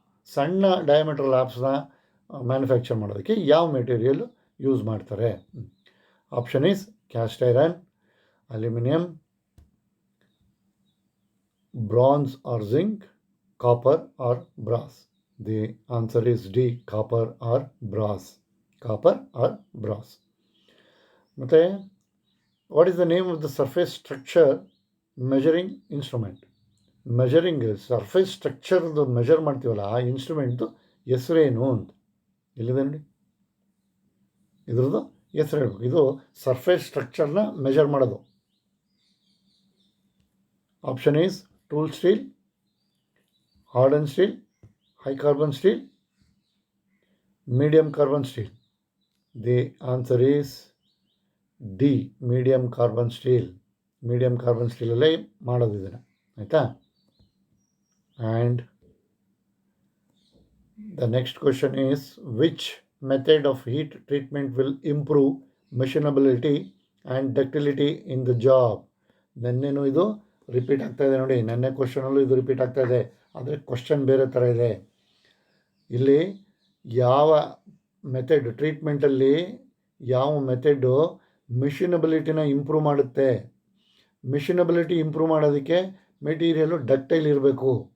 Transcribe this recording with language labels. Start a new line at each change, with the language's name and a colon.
Kannada: ಸಣ್ಣ diameter ಲ್ಯಾಪ್ಸ್ನ manufacture ಮಾಡೋದಕ್ಕೆ ಯಾವ ಮೆಟೀರಿಯಲ್ ಯೂಸ್ ಮಾಡ್ತಾರೆ?
English: Option is cast iron, aluminium, bronze or zinc, copper or brass. The answer is D, copper or brass. Copper or brass.
Kannada: ಮತ್ತೆ
English: what is the name of the surface structure measuring instrument?
Kannada: Measuring surface ಸ್ಟ್ರಕ್ಚರ್ದು measure ಮಾಡ್ತೀವಲ್ಲ ಆ ಇನ್ಸ್ಟ್ರೂಮೆಂಟ್ದು ಹೆಸರೇನು ಅಂತ ಇಲ್ಲಿದೆ ನೋಡಿ, ಇದ್ರದ್ದು ಹೆಸರು ಹೇಳಬೇಕು. ಇದು ಸರ್ಫೇಸ್ ಸ್ಟ್ರಕ್ಚರ್ನ ಮೆಜರ್ ಮಾಡೋದು.
English: Option is tool steel, harden steel, high carbon steel, medium carbon steel. The answer is D, medium carbon steel.
Kannada: Medium carbon ಸ್ಟೀಲಲ್ಲೇ ಮಾಡೋದು ಇದನ್ನು, ಆಯಿತಾ.
English: And the next question is, which method of heat treatment will improve machinability and ductility in the job?
Kannada: ನೆನ್ನೆನೂ ಇದು repeat ಆಗ್ತಾ ಇದೆ ನೋಡಿ, ನೆನ್ನೆ ಕ್ವಶನಲ್ಲೂ ಇದು repeat ಆಗ್ತಾ ಇದೆ, ಆದರೆ ಕ್ವಶನ್ ಬೇರೆ ಥರ ಇದೆ. ಇಲ್ಲಿ ಯಾವ ಮೆಥಡ್ ಟ್ರೀಟ್ಮೆಂಟಲ್ಲಿ ಯಾವ ಮೆಥಡು ಮಿಷಿನಬಿಲಿಟಿನ ಇಂಪ್ರೂವ್ ಮಾಡುತ್ತೆ. ಮಿಷಿನಬಿಲಿಟಿ ಇಂಪ್ರೂವ್ ಮಾಡೋದಕ್ಕೆ ಮೆಟೀರಿಯಲು ಡಕ್ಟೈಲ್ ಇರಬೇಕು.